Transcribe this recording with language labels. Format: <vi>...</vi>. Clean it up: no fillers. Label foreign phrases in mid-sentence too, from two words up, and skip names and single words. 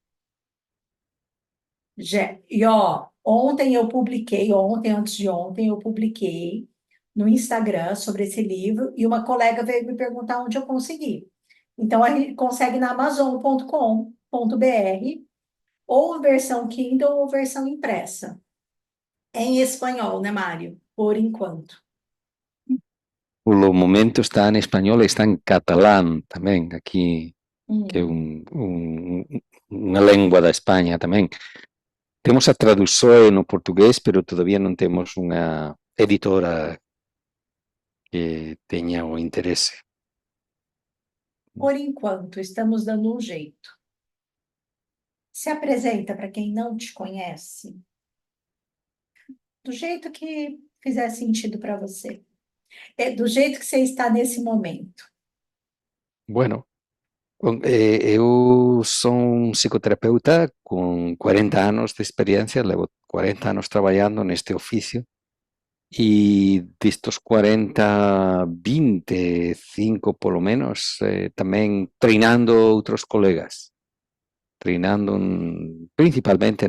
<pt>Ontem, antes de ontem, eu publiquei no Instagram sobre esse livro e uma colega veio me perguntar onde eu consegui. Então, a gente consegue na amazon.com.br, ou versão Kindle ou versão impressa. É em espanhol, né, Mário? Por enquanto.</pt> <es>Por lo momento está en español</es> <gl>e está en catalán tamén, aquí, que é Hum. unha lengua da España tamén. Temos a tradución no portugués, pero todavía non temos unha editora que teña o interese.</gl> <pt>Por enquanto, estamos dando um jeito. Se apresenta para quem não te conhece, do jeito que fizer sentido para você. É do jeito que você está nesse momento.</pt> <gl>Bueno, eu son un psicoterapeuta con 40 anos de experiencia, levo 40 anos traballando neste oficio. E destos 40, 25 polo menos, tamén treinando outros colegas, treinando principalmente</gl>